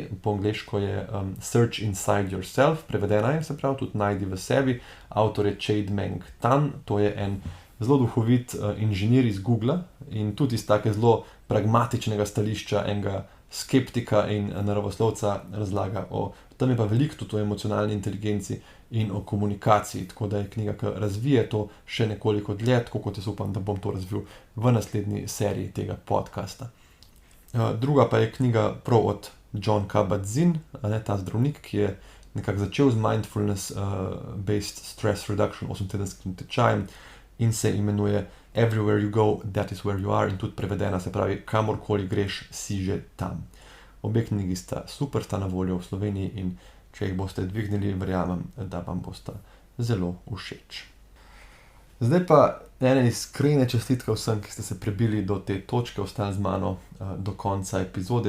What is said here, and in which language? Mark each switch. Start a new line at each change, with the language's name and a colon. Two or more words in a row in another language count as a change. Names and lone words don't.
Slovenian: po angleško je Search Inside Yourself, prevedena je, se pravi, tudi Najdi v sebi, avtor je Chade-Meng Tan, to je en zelo duhovit inženir iz Googla in tudi iz take zelo pragmatičnega stališča enega skeptika in naravoslovca razlaga o tem, je pa veliko tudi o emocionalni inteligenci in o komunikaciji, tako da je knjiga, ki razvije to še nekoliko dlje, tako kot jaz upam, da bom to razvil v naslednji seriji tega podcasta. Druga pa je knjiga prav od Jon Kabat-Zinn, ta zdravnik, ki je nekako začel z
English: mindfulness-based stress reduction
Slovenian: 8-tedenskim tečajem in se imenuje Everywhere you go, that is where you are, in tudi prevedena, se pravi, kamorkoli greš, si že tam. Obe knjigi sta super, sta na voljo v Sloveniji in če jih boste dvignili, verjamem, da vam bosta zelo všeč. Zdaj pa ena iskrena čestitka vsem, ki ste se prebili do te točke, ostali z mano do konca epizode.